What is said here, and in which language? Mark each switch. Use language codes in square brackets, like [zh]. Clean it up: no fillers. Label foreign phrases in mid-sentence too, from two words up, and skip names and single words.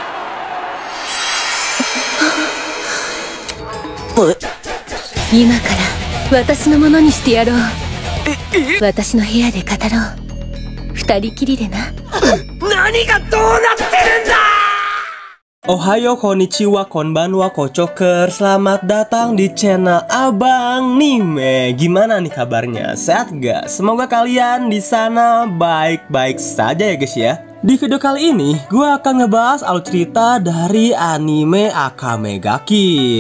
[ja] 今から私のものにしてやろう。私の部屋で語ろう。二人きりでな。何がどうなってるんだ。おはよう こんにちは こんばんは kocoker. [id] Selamat datang di channel Abang Nime. Gimana nih kabarnya? Sehat gak? Semoga kalian di sana baik-baik saja ya guys ya. Di video kali ini gue akan ngebahas alur cerita dari anime Akame ga Kill.